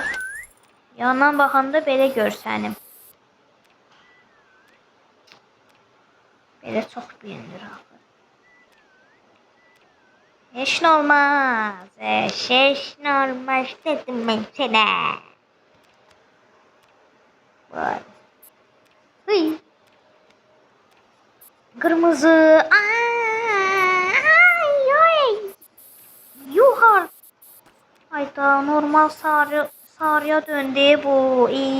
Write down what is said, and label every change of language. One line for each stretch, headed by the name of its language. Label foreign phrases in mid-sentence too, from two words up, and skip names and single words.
Azerbaijani: Yandan baxanda belə görsənim. Belə çox bilinir axı. Heç nə olmaz. Heç nə olmaz dedim mən sənə. Vay. Hıy. Kırmızı. Ay, ay. Yuhar. Hayda normal sarıya döndü bu.